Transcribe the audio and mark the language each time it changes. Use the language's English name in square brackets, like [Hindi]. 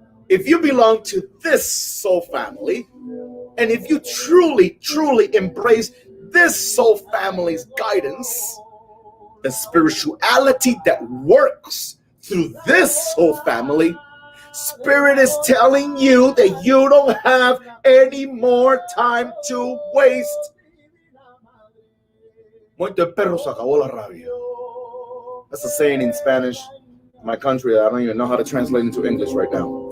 [English] If you belong to this soul family, and if you truly, truly embrace this soul family's guidance, the spirituality that works through this soul family, Spirit is telling you that you don't have any more time to waste. [Spanish] Muerto el perro se acabó la rabia. [English] That's a saying in Spanish. My country, I don't even know how to translate into English right now.